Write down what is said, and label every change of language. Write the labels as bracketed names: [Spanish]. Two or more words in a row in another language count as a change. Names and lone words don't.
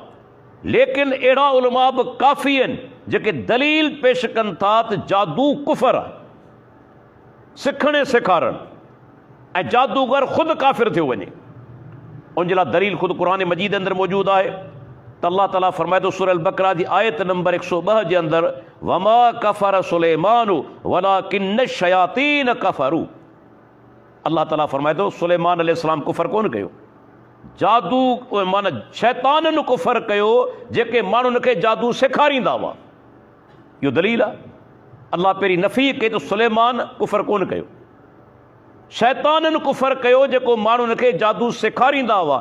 [Sindhi] लेकिन अहिड़ा उलमा बि काफ़ी आहिनि जेके दलील पेश कनि था त जादू कुफ़र आहे, सिखण सेखारणु, ऐं जादूगर ख़ुदि काफ़िर थियो वञे। उनजे लाइ दलील ख़ुदि क़ुरान मजीद अंदरि मौजूदु आहे। त अल्लाह ताला फरमाए थो सूरह अल-बकरा जी आयत नंबर 102 जे अंदरि [Arabic] وما كفر سليمان ولكن الشياطين كفروا. [Sindhi] अल्लाह ताला फरमाए थो सुलेमान अलैहिस्सलाम कुफर कोन कयो, जादू माना शैताननि कुफर कयो जेके माण्हुनि खे जादू सेखारींदा हुआ। इहो दलील आहे। अल्लाह पहिरीं नफ़ी कई त सुलेमान कुफर कोन कयो, शैताननि कुफर कयो जेको माण्हुनि खे जादू सेखारींदा हुआ।